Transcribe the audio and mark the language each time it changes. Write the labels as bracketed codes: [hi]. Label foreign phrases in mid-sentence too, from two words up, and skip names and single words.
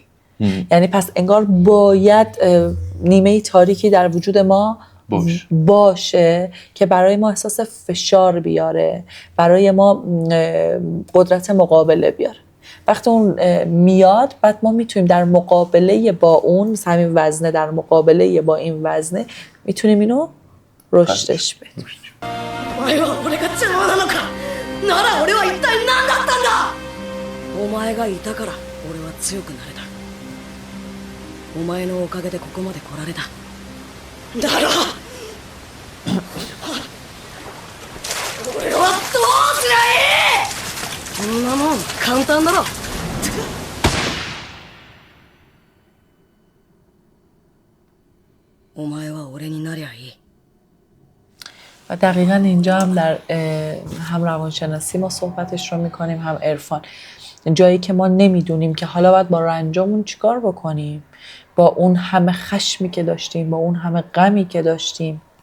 [fa] یعنی پس انگار باید نیمه تاریکی در وجود ما باشه که برای ما احساس فشار بیاره، برای ما قدرت مقابله بیاره. وقتی اون میاد بعد ما میتونیم در مقابله با اون مثلا همین وزنه، در مقابله با این وزنه میتونیم اینو رشدش بدیم. [ja] お前は俺が邪魔なのかなら俺は一体何だったんだ。お前がいたから俺は強くなれた。お前のおかげでここまで来られた。だろ俺はどうすりゃいい。そんなもん簡単だろ。お前は俺になりゃいい。 [fa] و دقیقاً اینجا هم در هم روانشناسی ما صحبتش رو میکنیم، هم عرفان. جایی که ما نمیدونیم که حالا باید با رنجامون چیکار بکنیم، با اون همه خشمی که داشتیم، با اون همه غمی که داشتیم.